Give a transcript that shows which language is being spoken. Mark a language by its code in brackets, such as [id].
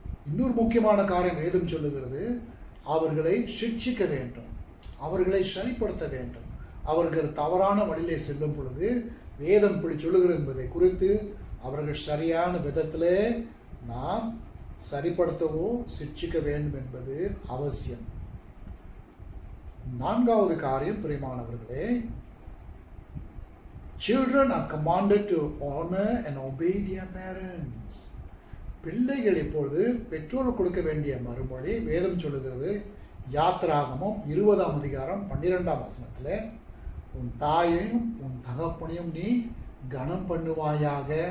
[ta] இன்னொரு முக்கியமான காரியம் வேதம் சொல்லுகிறது, அவர்களை சிட்சிக்க வேண்டும், அவர்களை சரிப்படுத்த வேண்டும். அவர்கள் தவறான வழியிலே செல்லும் பொழுது வேதம் இப்படி சொல்லுகிறது என்பதை குறித்து அவர்கள் சரியான விதத்திலே நாம் சரிப்படுத்தவோ சிட்சிக்க வேண்டும் என்பது அவசியம். நான்காவது காரியம் பிரியமானவர்களே, [en] children are commanded to honor and obey their parents. [ta] பிள்ளைகள் இப்பொழுது பெற்றோர் கொடுக்க வேண்டிய மறுமொழி வேதம் சொல்லுகிறது. யாத்திராகமம் 20ஆம் அதிகாரம் 12ஆம் வசனத்தில், உன் தாயையும் உன் தகப்பனையும் நீ கனம் பண்ணுவாயாக.